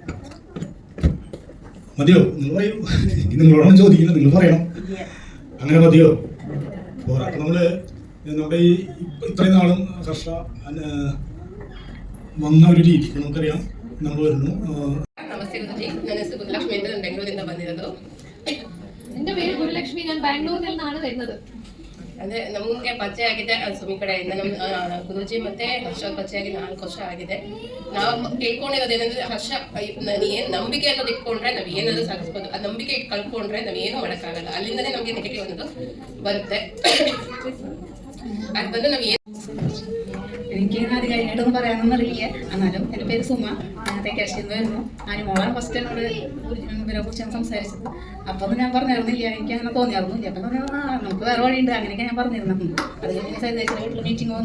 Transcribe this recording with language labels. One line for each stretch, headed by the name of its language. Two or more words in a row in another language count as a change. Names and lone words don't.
Malayalam: മതിയോ? നിങ്ങൾ പറയൂ. നിങ്ങളോടാണ് ചോദിക്കുന്നത്, നിങ്ങൾ പറയണം. അങ്ങനെ മതിയോ? പോരാ. അപ്പം നമ്മുടെ ഈ ഇത്രയും നാളും ഹർഷ വന്ന ഒരു രീതി നമുക്കറിയാം. നമ്മൾ വരുന്നു. നമസ്തേ ഗുരുജി,
Kannada: ನಾನು ಸುಬ್ಬಲಕ್ಷ್ಮಿ ಅಂತ ನಾನು ಬೆಂಗಳೂರಿಂದ ಬಂದಿರೋದು. എൻ്റെ പേര് ഗുരുലക്ഷ്മി, ഞാൻ ബാംഗ്ലൂരിൽ നിന്നാണ് വരുന്നത്. ಅದೇ ನಮಗೆ ಪರಿಚಯ ಆಗಿದೆ ಸುಮಿ ಕಡೆಯಿಂದ. ನಮ್ಮ ಗುರುಜಿ ಮತ್ತೆ ಹರ್ಷ ಪರಿಚಯ ಆಗಿ 4 ವರ್ಷ ಆಗಿದೆ. ನಾವು ಕೇಳ್ಕೊಂಡಿರೋದೇನೆಂದ್ರೆ ಹರ್ಷ ಏನು ನಂಬಿಕೆ ಅನ್ನೋದು ಇಟ್ಕೊಂಡ್ರೆ ನಾವು ಏನಾದರೂ ಸಾಧಿಸ್ಬೋದು. ಆ ನಂಬಿಕೆ ಕಳ್ಕೊಂಡ್ರೆ ನಾವು ಏನು ಮಾಡೋಕ್ಕಾಗಲ್ಲ. ಅಲ್ಲಿಂದನೇ ನಮಗೆ ನೆಗೆಟಿವ್ ಅನ್ನೋದು ಬರುತ್ತೆ. ಅದು ಬಂದು ನಾವು
Malayalam: എനിക്ക് ആധികാരികമായിട്ടൊന്നും പറയാനൊന്നും അറിയില്ല. എന്നാലും എൻ്റെ പേര് സുമ, ഞാൻ തേക്കാശ്ശേരിന്ന് വരുന്നു. അനുമോളാണ് ഫസ്റ്റ് എന്നോട് ഇവരെ കുറിച്ചാണ് സംസാരിച്ചത്. അപ്പോൾ ഞാൻ പറഞ്ഞിരുന്നില്ല, എനിക്ക് അങ്ങനെ തോന്നിയായിരുന്നില്ല. അപ്പം നമുക്ക് വേറെ വഴിയുണ്ട്, അങ്ങനെയൊക്കെ ഞാൻ പറഞ്ഞിരുന്നത്. അത് കഴിഞ്ഞ് സൈദേശിയുടെ വീട്ടിൽ മീറ്റിംഗ് വന്നു.